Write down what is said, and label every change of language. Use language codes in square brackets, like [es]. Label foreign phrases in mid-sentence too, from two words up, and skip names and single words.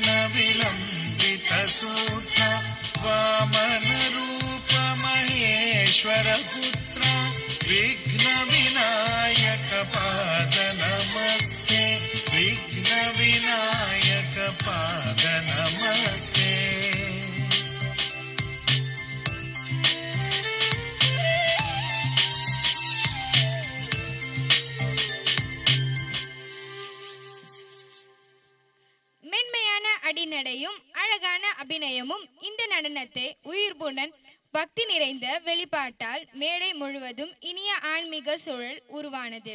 [sa] विलम्बितसूत्रा वामनरूप महेश्वरपुत्रा विघ्न विनायक पाद नमस्ते विघ्न विनायक पाद नमस्ते [ta] மென்மையான அடிநடையும் அழகான அபிநயமும் இந்த நடனத்தை உயிர்ப்புடன் பக்தி நிறைந்த வெளிப்பாட்டால் மேடை முழுவதும் இனிய ஆன்மீக சூழல் உருவானது.